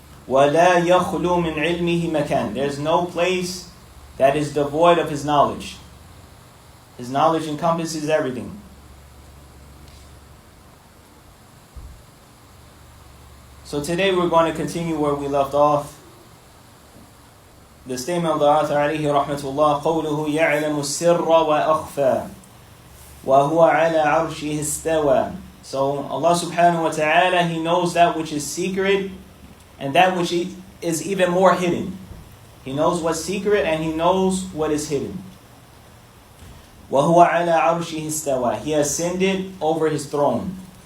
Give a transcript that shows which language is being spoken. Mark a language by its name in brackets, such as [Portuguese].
[Arabic] وَلَا يَخْلُو مِنْ عِلْمِهِ مَكَانٍ. [English] There's no place that is devoid of His knowledge. His knowledge encompasses everything. So today we're going to continue where we left off. The statement of the author alayhi rahmatullah, [Arabic] قَوْلُهُ يَعْلَمُ السِّرَّ وَأَخْفَى وَهُوَ عَلَى عَرْشِهِ اسْتَوَى. [English] So Allah subhanahu wa ta'ala, He knows that which is secret and that which is even more hidden. He knows what's secret and He knows what is hidden. [Arabic] وَهُوَ عَلَى عَرْشِهِ اسْتَوَى. [English] He ascended over His throne.